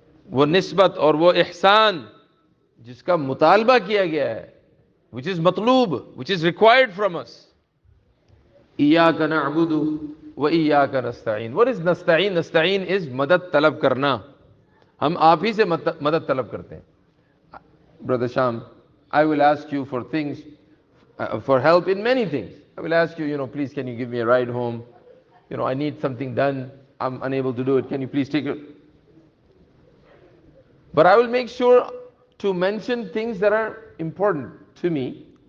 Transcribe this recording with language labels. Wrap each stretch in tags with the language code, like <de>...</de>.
<hi>वो निस्बत और वो ihsan जिसका मुतालबा किया गया है,</hi> <en>which is matloob, which is required from us.</en> <ar>इय्याका नअबुदु व इय्याका नस्तईन.</ar> <en>What is nasta'in? Nasta'in is</en> <hi>मदद तलब करना. हम आप ही से मदद तलब करते हैं.</hi> <en>Brother Sham, I will ask you for things, for help in many things. I will ask you, please can you give me a ride home? I need something done. I'm unable to do it. Can you please take it? But I will make sure to mention things that are important to me.</en>